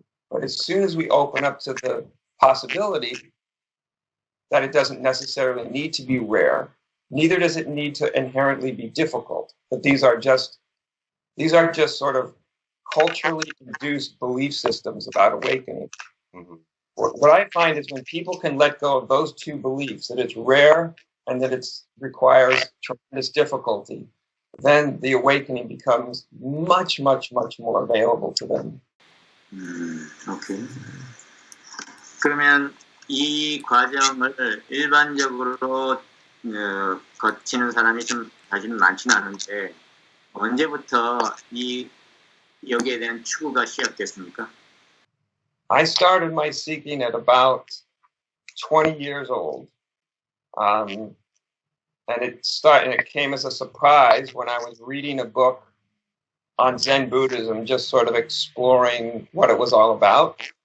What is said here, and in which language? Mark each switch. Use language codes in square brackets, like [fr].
[en] But as soon as we open up to the possibility that it doesn't necessarily need to be rare, neither does it need to inherently be difficult, that these are just sort of culturally induced belief systems about awakening. Mm-hmm. What I find is when people can let go of those two beliefs, that it's rare and that it requires tremendous difficulty, then the awakening becomes much, much, much more available to them. 오케이. [ko] 그러면 이 과정을 일반적으로 거치는 사람이 좀 사실은 많지는 않은데 언제부터 여기에 대한 추구가 시작됐습니까? [en] I started my seeking at about 20 years old. And it came as a surprise when I was reading a book on Zen Buddhism, just sort of exploring what it was all about.